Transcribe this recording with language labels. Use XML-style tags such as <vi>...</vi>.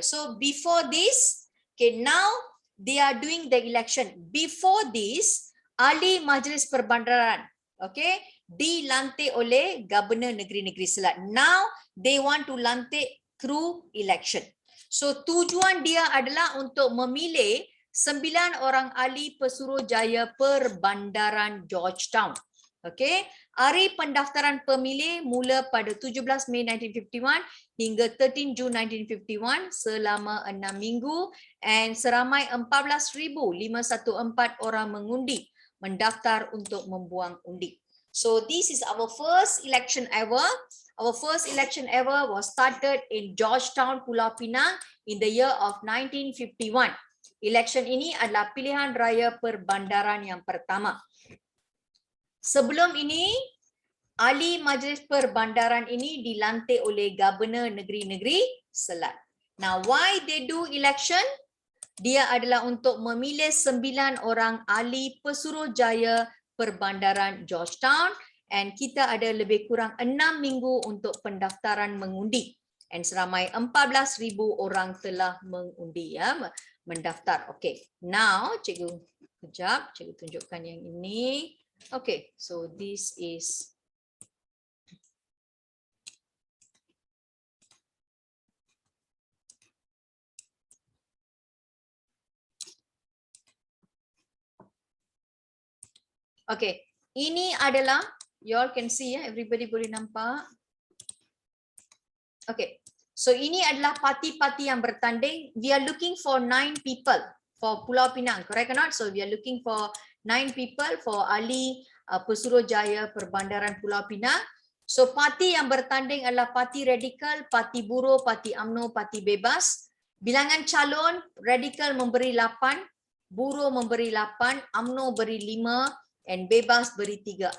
<en>So before this, okay, now they are doing the election. Before this,</en> <ms>ahli Majlis Perbandaran, okay, dilantik oleh Gubernur Negeri-Negeri Selat.</ms> <en>Now they want to lantik through election.</en> <ms>So tujuan dia adalah untuk memilih 9 orang ahli Pesuruhjaya Perbandaran Georgetown. Okay, hari pendaftaran pemilih mula pada 17 Mei 1951 hingga 13 Jun 1951 selama 6 minggu, and seramai 14,514 orang mengundi mendaftar untuk membuang undi.</ms> <en>So this is our first election ever. Our first election ever was started in Georgetown, Pulau Pinang in the year of 1951.</en> <ms>Election ini adalah pilihan raya perbandaran yang pertama. Sebelum ini, ahli Majlis Perbandaran ini dilantik oleh Gubernur Negeri-Negeri Selat.</ms> <en>Now, why they do election?</en> <ms>Dia adalah untuk memilih 9 orang ahli Pesuruhjaya Perbandaran Georgetown, and kita ada lebih kurang 6 minggu untuk pendaftaran mengundi, and seramai 14,000 orang telah mengundi ya, mendaftar. Okay, now cikgu kejap, cikgu tunjukkan yang ini.</ms> <en>Okay, so this is okay,</en> <ms>ini adalah,</ms> <en>you all can see ya, everybody</en> <ms>boleh nampak. Okay, so ini adalah parti-parti yang bertanding.</ms> <en>We are looking for 9 people for Pulau Pinang, correct or not? So we are looking for 9 people for ahli Pesuruhjaya Perbandaran Pulau Pinang.</en> <ms>So parti yang bertanding adalah Parti Radikal, Parti Buruh, Parti UMNO, Parti Bebas. Bilangan calon, Radikal memberi 8, Buruh memberi 8, UMNO beri 5, and Bebas beri 3.</ms>